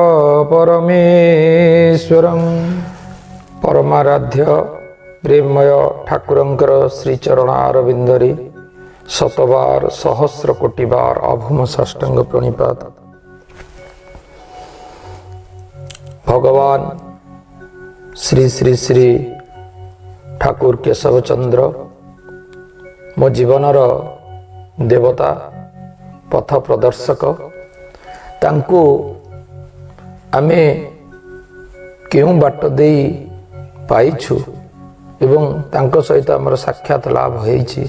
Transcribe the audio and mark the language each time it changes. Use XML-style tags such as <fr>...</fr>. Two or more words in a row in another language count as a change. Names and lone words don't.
<or>ପରମେଶ୍ୱରଂ ପରମାରାଧ୍ୟ ପ୍ରେମୟ ଠାକୁରଙ୍କର ଶ୍ରୀଚରଣ ଅରବିନ୍ଦରେ ଶତବାର ସହସ୍ର କୋଟି ବାର ଅଭୂମ ସାଷ୍ଟାଙ୍ଗ ପ୍ରଣିପାତ। ଭଗବାନ ଶ୍ରୀ ଶ୍ରୀ ଶ୍ରୀ ଠାକୁର କେଶବ ଚନ୍ଦ୍ର ମୋ ଜୀବନର ଦେବତା ପଥ ପ୍ରଦର୍ଶକ ତାଙ୍କୁ ଆମେ କେଉଁ ବାଟ ଦେଇ ପାଇଛୁ ଏବଂ ତାଙ୍କ ସହିତ ଆମର ସାକ୍ଷାତ ଲାଭ ହୋଇଛି।</or>